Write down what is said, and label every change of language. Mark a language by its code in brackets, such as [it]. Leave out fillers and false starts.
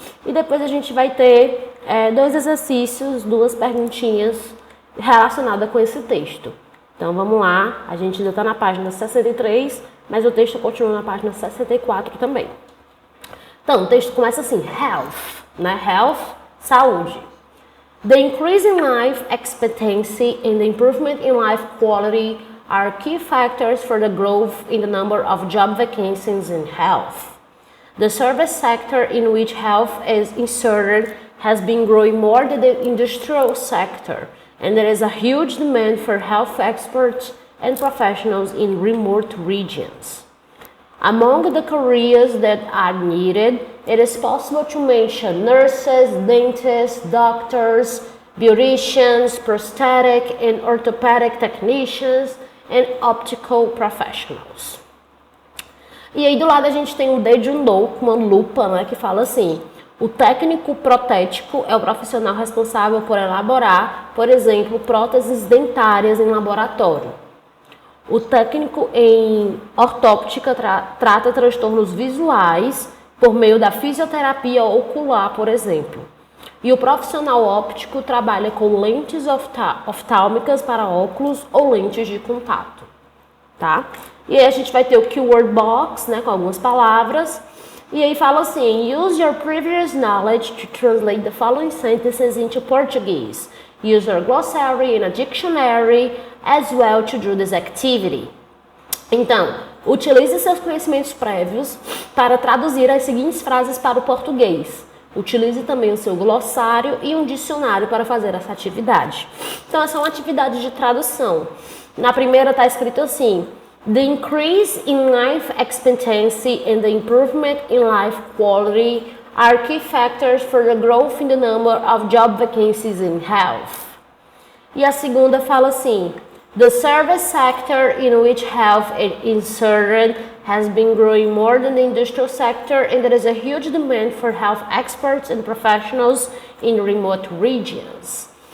[pt] E depois a gente vai ter 2 exercícios, 2 perguntinhas relacionadas com esse texto. Então, vamos lá. A gente ainda está na página 63, mas o texto continua na página 64 também. Então, o texto começa assim, health, né? Health, saúde. [en] The increase in life expectancy and the improvement in life quality are key factors for the growth in the number of job vacancies in health. The service sector in which health is inserted has been growing more than the industrial sector, and there is a huge demand for health experts and professionals in remote regions. Among the careers that are needed, it is possible to mention nurses, dentists, doctors, beauticians, prosthetic and orthopedic technicians, and optical professionals. [pt] E aí do lado a gente tem o [en] they do know, [pt] com uma lupa, né, que fala assim: o técnico protético é o profissional responsável por elaborar, por exemplo, próteses dentárias em laboratório. O técnico em ortóptica trata transtornos visuais por meio da fisioterapia ocular, por exemplo. E o profissional óptico trabalha com lentes oftálmicas para óculos ou lentes de contato, tá? E aí a gente vai ter o Keyword Box, né, com algumas palavras. E aí fala assim: [en] use your previous knowledge to translate the following sentences into Portuguese. Use your glossary and a dictionary as well to do this activity. [pt] Então, utilize seus conhecimentos prévios para traduzir as seguintes frases para o português. Utilize também o seu glossário e um dicionário para fazer essa atividade. Então, essa é uma atividade de tradução. Na primeira está escrito assim: [en] the increase in life expectancy and the improvement in life quality are key factors for the growth in the number of job vacancies in health. [pt] E a segunda fala assim: [en] the service sector in which health is inserted has been growing more than the industrial sector, and there is a huge demand for health experts and professionals in remote regions.